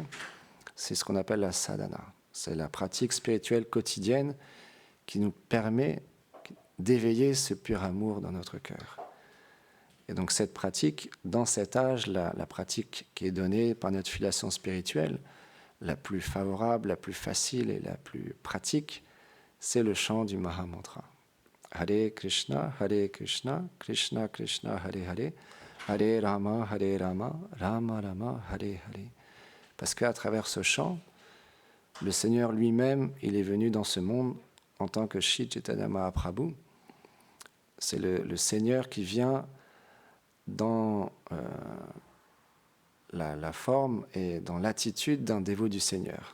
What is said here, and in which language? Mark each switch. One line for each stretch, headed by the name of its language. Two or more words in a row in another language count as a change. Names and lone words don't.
French: C'est ce qu'on appelle la sadhana. C'est la pratique spirituelle quotidienne qui nous permet d'éveiller ce pur amour dans notre cœur. Et donc cette pratique, dans cet âge, la pratique qui est donnée par notre filiation spirituelle, la plus favorable, la plus facile et la plus pratique, c'est le chant du Mahamantra.
Sanskrit: हरे कृष्ण कृष्ण कृष्ण हरे राम राम राम हरे हरे.
French: Parce qu'à travers ce chant, le Seigneur lui-même, il est venu dans ce monde en tant que Shri Chaitanya Mahaprabhu. C'est le Seigneur qui vient dans la forme et dans l'attitude d'un dévot du Seigneur.